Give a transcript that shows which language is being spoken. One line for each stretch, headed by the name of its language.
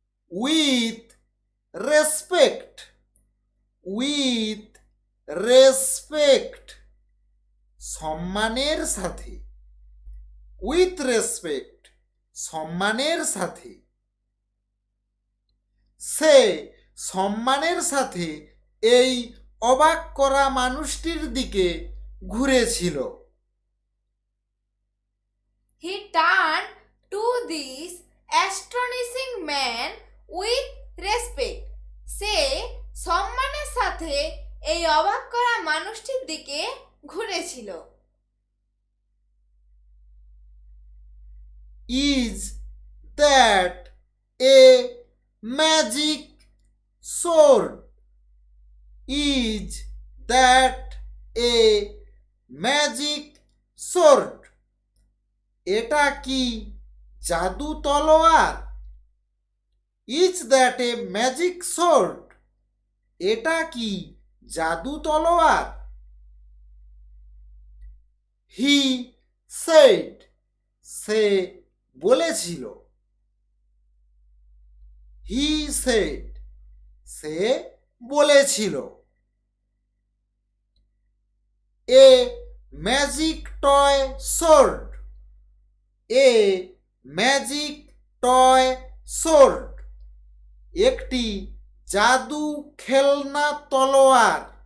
English: with respect, with respect,
Bangla: সম্মানের সাথে।
English: with respect,
Bangla: সম্মানের সাথে। সে সম্মানের সাথে এই অবাক করা মানুষটির দিকে ঘুরেছিল।
English: He turned to this astonishing man with respect.
Bangla: সে সম্মানের সাথে এই অবাক করা মানুষটির দিকে ঘুরেছিল।
English: Is that a magic sword? Is that a magic sword?
Bangla: এটা কি জাদু তলোয়ার?
English: Is that a magic sword?
Bangla: এটা কি জাদু তলোয়ার?
English: He said,
Bangla: সে বলেছিল।
English: He said,
Bangla: সে বলেছিল।
English: A magic toy sword, a magic toy sword,
Bangla: একটি জাদু খেলনা তলোয়ার।